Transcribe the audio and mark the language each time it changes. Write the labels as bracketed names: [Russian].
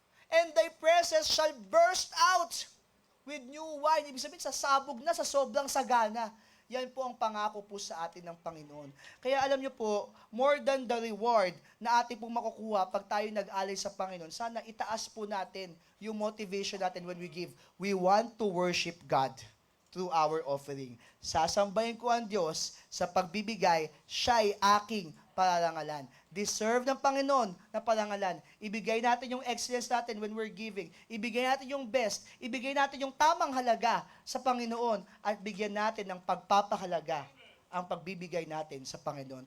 [English] And thy presses shall burst out with new wine. [Filipino] Ibig sabihin, sasabog na sa sobrang sagana. Yan po ang pangako po sa atin ng Panginoon. Kaya alam niyo po, [English] more than the reward [Filipino] na ating pong makukuha pag tayo nag-alay sa Panginoon, sana itaas po natin yung motivation natin [English] when we give. We want to worship God through our offering. [Filipino] Sasambahin ko ang Diyos sa pagbibigay, siya'y aking pararangalan. Deserve ng Panginoon na parangalan. Ibigay natin yung excellence natin [English] when we're giving. [Filipino] Ibigay natin yung best. Ibigay natin yung tamang halaga sa Panginoon at bigyan natin ng pagpapahalaga ang pagbibigay natin sa Panginoon.